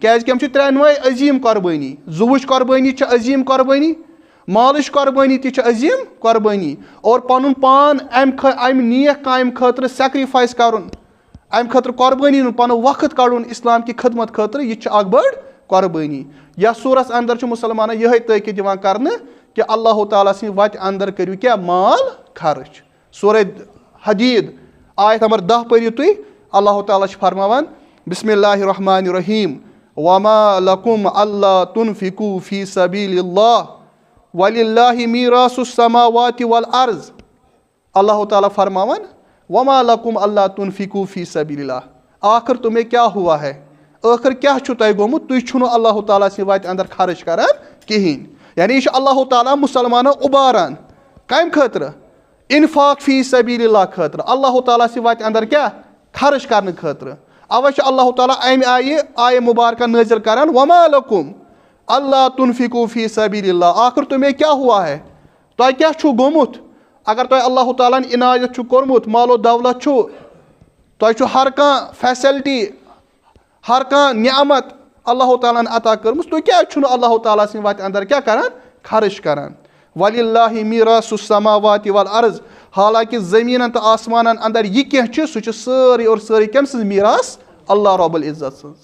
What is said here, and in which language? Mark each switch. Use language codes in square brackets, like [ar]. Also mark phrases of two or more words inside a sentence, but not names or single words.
[ks] کیٛازِ کہِ یِم چھِ 3 عظیٖم قۄربٲنی. زُوٕچ قۄربٲنی چھِ عظیٖم قۄربٲنی, مالٕچ قۄربٲنی تہِ چھِ عظیٖم قۄربٲنی, اور پنُن پان امہِ نیک کامہِ خٲطرٕ سیکرِفایس کرُن, امہِ خٲطرٕ قۄربٲنی ہُنٛد پنُن وقت کڑُن اسلام کہِ خدمت خٲطرٕ, یہِ چھِ اکھ بٔڑ قۄربٲنی. یتھ سوٗرس اندر چھُ مُسلمانن یِہے تٲکیٖد یِوان کرنہٕ کہِ اللہ تعالیٰ سٕنٛدِ وتہِ اندر کٔرِو کیٛاہ, مال خرٕچ. سورۃ حدید آیت نمبر 10 پٔرِو تُہۍ. اللہ تعالیٰ چھُ فرماوان, [ar] بسم اللہ الرحمن الرحیم, وما لکم اللہ تنفقوا فی سبیل اللہ وللہ میراث السماوات والارض. [ks] اللہ تعالیٰ فرماوان, [ar] وما لکم اللہ تنفقوا فی سبیل اللہ, [ur] آخر تمہیں کیا ہوا ہے, [ks] ٲخر کیٛاہ چھُو تۄہہِ گوٚمُت, تُہۍ چھُو نہٕ اللہ تعالیٰ سٕنٛدِ وتہِ اندر خرٕچ کران کِہینۍ. یعنی یہِ چھُ اللہ تعالیٰ مُسلمانن اُباران کمہِ خٲطرٕ, [ar] انفاق فی سبیل اللہ [ks] خٲطرٕ, اللہ تعالیٰ سٕنٛدِ وتہِ اندر کیٛاہ خرٕچ کرنہٕ خٲطرٕ. اوے چھُ اللہ تعالیٰ امہِ آیہِ مُبارکہ نٲزِل کران, [ar] وما لکم اللہ تنفقوا فی سبیل اللہ, [ur] آخر تمہیں کیا ہوا ہے, [ks] تۄہہِ کیٛاہ چھُو گوٚمُت. اگر تۄہہِ اللہ تعالیٰ ہن عنایت چھُ کوٚرمُت, مال و دولت چھُ, تۄہہِ چھُ ہر کانٛہہ فیسلٹی, ہر کانٛہہ نعمت اللہ تعالیٰ ہن عطا کٔرمٕژ, تُہۍ کیٛازِ چھُو نہٕ اللہ تعالیٰ سٕنٛدِ وتہِ اندر کیٛاہ کران, خرٕچ کران. [ar] وللہ میراث السماوات والارض, [ks] حالانکہِ زٔمیٖنن تہٕ آسمانن اندر یہِ کینٛہہ چھُ, سُہ چھُ سٲرٕے اور سٲرٕے کٔمۍ سٕنٛز میراث, [ar] اللہ رب العزت [ks] سٕنٛز.